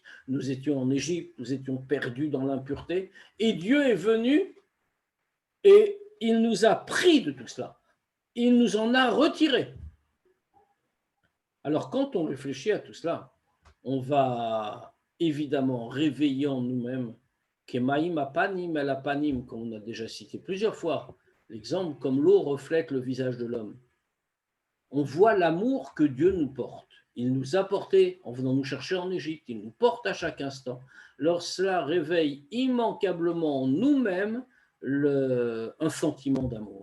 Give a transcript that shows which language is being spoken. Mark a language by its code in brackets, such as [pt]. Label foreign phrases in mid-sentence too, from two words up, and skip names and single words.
[fr] Nous étions en Égypte, nous étions perdus dans l'impureté. Et Dieu est venu et il nous a pris de tout cela. Il nous en a retirés. Alors, quand on réfléchit à tout cela, on va évidemment réveiller en nous-mêmes [he] כמים הפנים אל פנים, [fr] comme on a déjà cité plusieurs fois, l'exemple comme l'eau reflète le visage de l'homme. On voit l'amour que Dieu nous porte. Il nous a porté en venant nous chercher en Égypte, il nous porte à chaque instant. Alors cela réveille immanquablement en nous-mêmes un sentiment d'amour.